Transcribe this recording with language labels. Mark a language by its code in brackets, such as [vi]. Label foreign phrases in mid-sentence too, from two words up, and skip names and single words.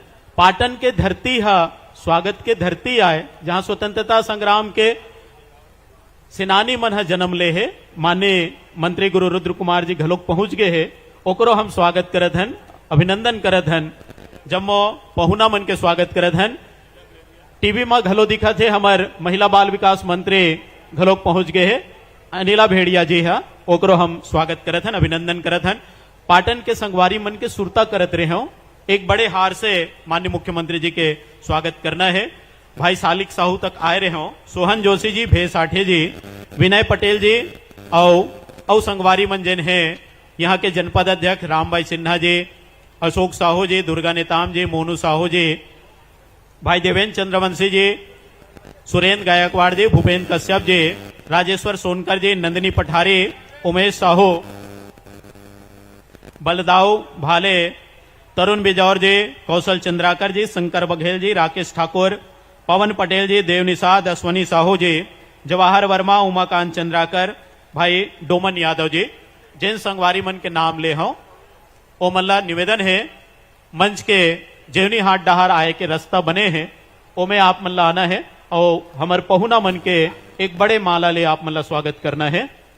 [hne] पाटन के धरती हा स्वागत के धरती आए जहां स्वतंत्रता संग्राम के सेनानी मन हा जन्म ले है माननीय मंत्री गुरु रुद्र कुमार जी घलोक पहुंच गए है ओकरो हम स्वागत करत हन अभिनंदन करत हन। जम्मो पहुना मन के स्वागत करत हन। टीवी में घलो दिखत है हमार महिला बाल विकास मंत्री घलोक पहुंच गए है अनिला भेड़िया जी हा ओकरो हम स्वागत करत हन अभिनंदन करत हन। पाटन के संगवारी मन के सुरता करत रहे हो एक बड़े हार से माननीय मुख्यमंत्री जी के स्वागत करना है। भाई सालिक साहू तक आए रहे हो सोहन जोशी जी, भे साठे जी, विनय पटेल जी और संगवारी मन जिन है यहाँ के जनपद अध्यक्ष रामभाई सिन्हा जी, अशोक साहू जी, दुर्गा नेताम जी, मोनू साहू जी, भाई देवेंद्र चंद्रवंशी जी, सुरेंद्र गायकवाड़ जी, भूपेंद्र कश्यप जी, राजेश्वर सोनकर जी, नंदिनी पठारी, उमेश साहू, बलदाऊ भाले, तरुण बिजौर जी, कौशल चंद्राकर जी, शंकर बघेल जी, राकेश ठाकुर, पवन पटेल जी, देव निषाद, अश्वनी साहू जी, जवाहर वर्मा, उमाकांत चंद्राकर, भाई डोमन यादव जी, जिन संगवारी मन के नाम ले हो ओ मल्ला निवेदन है मंच के जेवनी हाट डहार आए के रास्ता बने हैं ओ में आप मल्ला आना है और हमारे पहुना मन के एक बड़े माला ले आप मल्ला स्वागत करना है।